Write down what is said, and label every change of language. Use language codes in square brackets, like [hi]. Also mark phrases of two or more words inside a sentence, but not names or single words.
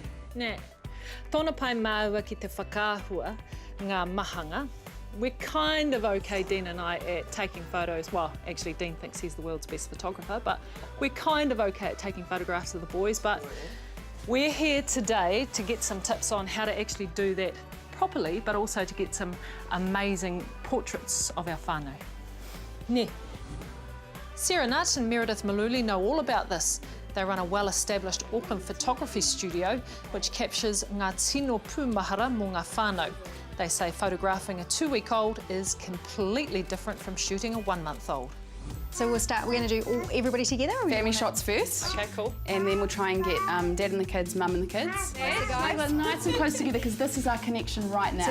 [mi] Nē, tōna pai māua ki te whakaahua ngā mahanga. [en] We're kind of okay, Dean and I, at taking photos. Well, actually, Dean thinks he's the world's best photographer, but we're kind of okay at taking photographs of the boys. But we're here today to get some tips on how to actually do that properly, but also to get some amazing portraits of our whānau. Ne. Sarah Nutt and Meredith Maluli know all about this. They run a well-established Auckland photography studio which captures [mi] ngā tino pūmahara mō ngā whānau. [en] They say photographing a 2-week-old is completely different from shooting a 1-month-old. So we're going to do everybody together? Family shots first. Okay, cool. And then we'll try and get Dad and the kids, Mum and the kids. Yes, guys. We're nice and close together because this is our connection right now.